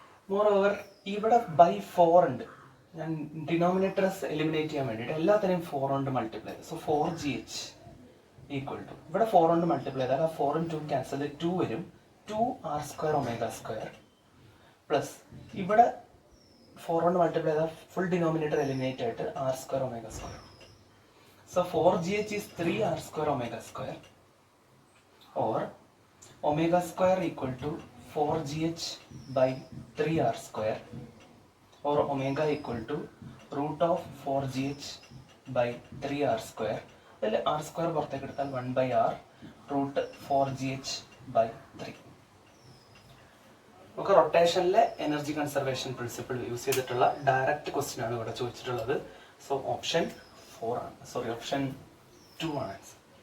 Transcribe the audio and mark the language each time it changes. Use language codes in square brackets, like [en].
[ml] Moreover ഇവിടെ by 4 ഉണ്ട്. ഞാൻ ഡിനോമിനേറ്റർസ് എലിമിനേറ്റ് ചെയ്യാൻ വേണ്ടിയിട്ട് എല്ലാത്തിനെയും 4 കൊണ്ട് മൾട്ടിപ്ലൈ ചെയ്തു. സോ 4GH ഈക്വൽ ടു ഇവിടെ 4 കൊണ്ട് മൾട്ടിപ്ലൈ ചെയ്താൽ ആ 4 ഉം 2 ക്യാൻസൽ 2 വരും. 2r² ω² പ്ലസ് ഇവിടെ 4 കൊണ്ട് മൾട്ടിപ്ലൈ ചെയ്താൽ ഫുൾ ഡിനോമിനേറ്റർ എലിമിനേറ്റ് ആയിട്ട് r² ω². [en] So 4GH is 3r² ω² or ω² equal to 4GH by 3r² or omega equal to root of 4GH by 3r². [ml] അതിൽ r² പുറത്തേക്ക് എടുത്താൽ 1/r റൂട്ട് 4GH by 3. നമുക്ക് റൊട്ടേഷനിലെ energy conservation principle use ചെയ്തിട്ടുള്ള direct question ആണ് ഇവിടെ ചോദിച്ചിട്ടുള്ളത്. So option 4 ആണ്, sorry option 2 ആണ് ആൻസർ.